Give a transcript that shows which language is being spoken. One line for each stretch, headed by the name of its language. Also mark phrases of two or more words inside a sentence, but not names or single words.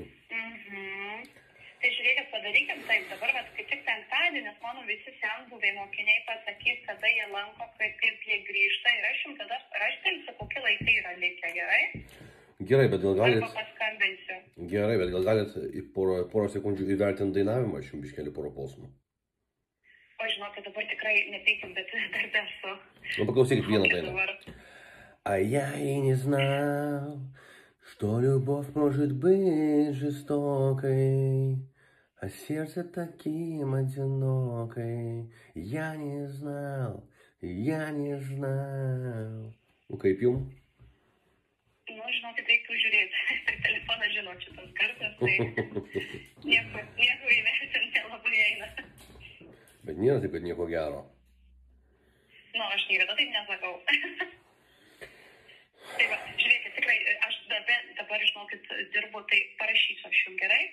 Lithuanian: Tai žiūrėkit, padarykim taip, dabar, kaip tik penktadienis, mano visi senbuviai mokiniai pasakys, kada jie lanko, kaip jie grįžta ir aš jums tada raštelsiu, kokie laikai yra likę, gerai? Gerai, bet gal galit... Arba paskambinsiu. Gerai, bet gal galit porą sekundžių įvertinti dainavimą, aš jums biškelį porą posmų. O žinokit, dabar tikrai nepeikim, bet dar esu. Ну, paklausykit vieną dainą.
Russian: А я и не знал, что любовь может быть жестокой, а сердце таким одинокой. Я не знал.
Lithuanian: Nu, kaip jums? Nu, žinokit, reiktų žiūrėti. Per telefoną žinot šitas kartas, tai nieko įvertinti nelabai eina. Bet nėra taip, kad nieko gero. Nu, aš niekada taip nesakau. Tai va, žiūrėkit, tikrai, aš dabar, žinokit, dirbu, tai parašysiu aš jums, gerai?